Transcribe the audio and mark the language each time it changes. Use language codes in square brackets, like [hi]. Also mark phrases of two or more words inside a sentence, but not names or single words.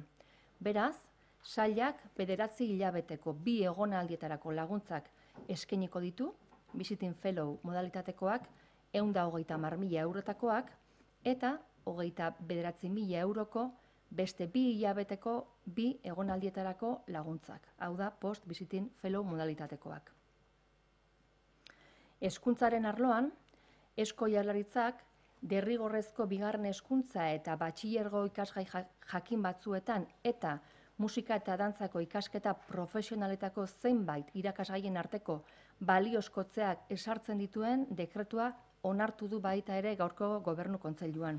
[eu] Beraz, sailak 9 hilabeteko 2 egonaldietarako laguntzak eskainiko ditu, [en] Visiting Fellow [eu] modalitatekoak, 130.000 eurotakoak eta 29.000 euroko beste 2 hilabeteko 2 egonaldietarako laguntzak, hau da [en] post-visiting fellow [eu] modalitatekoak. Hezkuntzaren arloan, Eusko Jaurlaritzak derrigorrezko bigarren hezkuntza eta batxilergo ikasgai jakin batzuetan eta musika eta dantzako ikasketa profesionaletako zenbait irakasgaien arteko baliozkotzeak ezartzen dituen dekretua onartu du baita ere gaurko Gobernu Kontseiluan.